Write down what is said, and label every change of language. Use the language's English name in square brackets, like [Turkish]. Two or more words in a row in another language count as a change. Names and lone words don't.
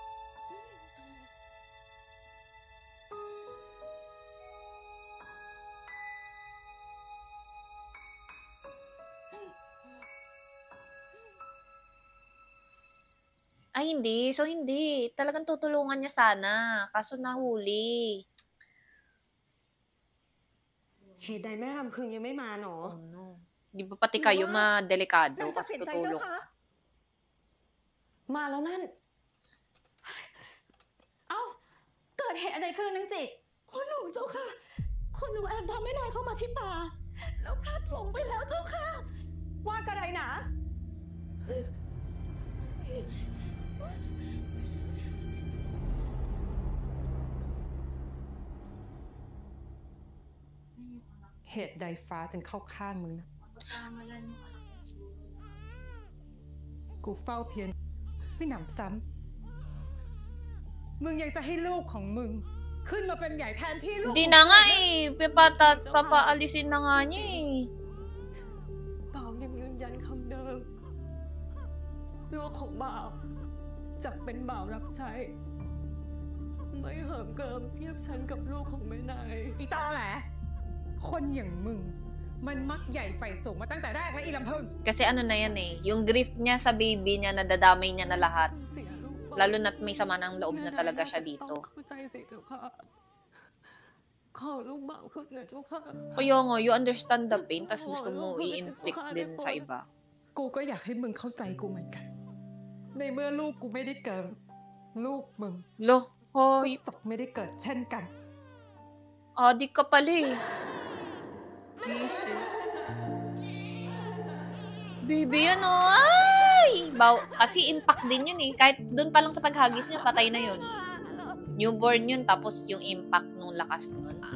[Filipino] Ay, hindi. So, hindi. Talagang tutulungan niya sana. Kaso nahuli. [Thai] เหตุใดแม่รำพึงยังไม่มาหนอ [English] Oh, no. [Filipino] Di ba pati kayo ma-delikado kasi tutulong? [Thai] มาแล้วนั่น เอ้า เกิดเหตุอะไรขึ้นนางจิตคุณหนูเจ้าค่ะ คุณหนูแอบทำให้นายเข้ามาที่ป่า แล้วพลัดหลงไปแล้วเจ้าค่ะ ว่ากระไรหนา เหตุใดฟ้าถึงเข้าข้างมึงนะ กูเฝ้าเพียรไม่หนำซ้ำมึงยังจะให้ลูกของมึง ขึ้นมาเป็นใหญ่แทนที่ลูก [Filipino] Hindi na nga eh. Papaalisin na nga niya eh. [Thai] บ่าวยังยืนยันคำเดิม ลูกของบ่าวจะเป็นบ่าวรับใช้ ไม่เหิมเกิมเทียบฉันกับลูกของแม่นาย อีตอแหละคนอย่างมึง มันมักใหญ่ไฟสูงมาตั้งแต่แรกแล้วอีลำพึง [Filipino] Kasi ano na yan eh. Yung grief niya sa baby niya, nadadamay niya na lahat. Lalo na't may sama ng loob na talaga siya dito. [Thai] เข้าใจสิเจ้าค่ะ ขอลูกบ่าวขึ้นนะเจ้าค่ะ [Filipino] Kaya nga, [English] you understand the pain, [Filipino] tas gusto mo i-inflict din sa iba. [Thai] กูก็อยากให้มึงเข้าใจกูเหมือนกัน ในเมื่อลูกกูไม่ได้เกิด ลูกมึง Lo, ก็ hoy. จบไม่ได้เกิดเช่นกัน [Filipino] Adik ka pala eh. Easy. Baby, ano? Ay! Kasi impact din yun eh. Kahit dun pa lang sa paghagis niya, patay na yun. Newborn yun, tapos yung impact nung lakas nun.